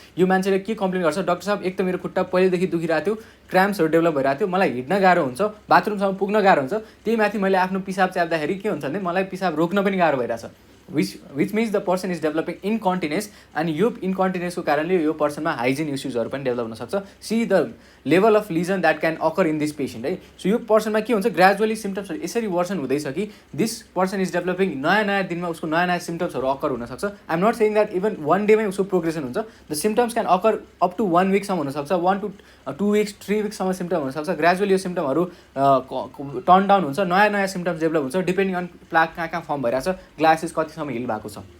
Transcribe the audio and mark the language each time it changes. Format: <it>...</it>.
<ne>यो मान्छेले के कम्प्लेन गर्छ, डाक्टर साहब एक त मेरो खुट्टा पहिलेदेखि दुखिरहेको थियो, क्राम्प्सहरू डेभलप भइरहेको थियो, मलाई हिँड्न गाह्रो हुन्छ, बाथरुमसम्म पुग्न गाह्रो हुन्छ, त्यही माथि मैले आफ्नो पिसाब च्याप्दाखेरि के हुन्छ भने मलाई पिसाब रोक्न पनि गाह्रो भइरहेछ।</ne> <en>which means the person is developing incontinence, and</en> <ne>यो इन्कन्टिनेन्सको कारणले यो पर्सनमा हाइजिन इस्युजहरू पनि डेभलप हुनसक्छ।</ne> <en>See the level of lesion that can occur in this patient है।</en> <ne>सो यो पर्सनमा के हुन्छ, ग्रेजुअली सिम्टम्सहरू यसरी वर्सन हुँदैछ कि</ne> <en>this person is developing,</en> <ne>नयाँ दिनमा उसको नयाँ सिम्टम्सहरू अकर हुनसक्छ।</ne> <en>I am not saying that even 1 डेमै</en> <ne>उसको प्रोग्रेसन हुन्छ।</ne> <en>The symptoms can occur up to 1 विकसम्म हुनसक्छ, 1 to 2 weeks 3 weeksसम्म सिम्टम हुनसक्छ।</en> <ne>ग्रेजुअली यो सिम्टमहरू टर्न डाउन हुन्छ, नयाँ सिम्टम्स डेभलप हुन्छ, डिपेन्डिङ अन प्लाक कहाँ फर्म भइरहेछ, ग्लासेस कतिसम्म हिल भएको छ।</ne>